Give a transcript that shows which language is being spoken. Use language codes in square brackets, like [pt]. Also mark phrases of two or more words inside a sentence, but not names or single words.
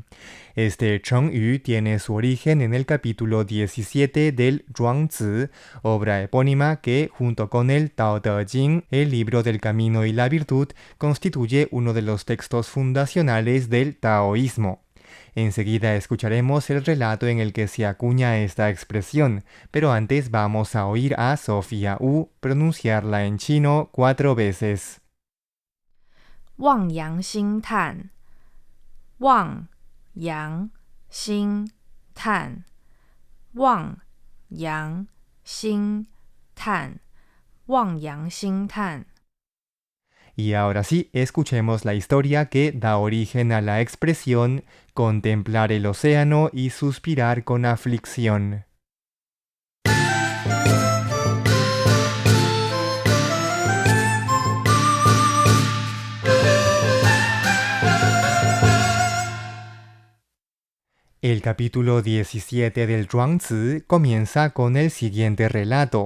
[es] Este chongyu tiene su origen en el capítulo 17 del Zhuangzi, obra epónima que, junto con el Tao Te Ching, el libro del camino y la virtud, constituye uno de los textos fundacionales del taoísmo. Enseguida escucharemos el relato en el que se acuña esta expresión, pero antes vamos a oír a Sofía Wu pronunciarla en chino 4 veces. [zh] 望洋兴叹，望洋兴叹，望洋兴叹，望洋兴叹。 [es] Y ahora sí, escuchemos la historia que da origen a la expresión contemplar el océano y suspirar con aflicción. El capítulo 17 del Zhuangzi comienza con el siguiente relato.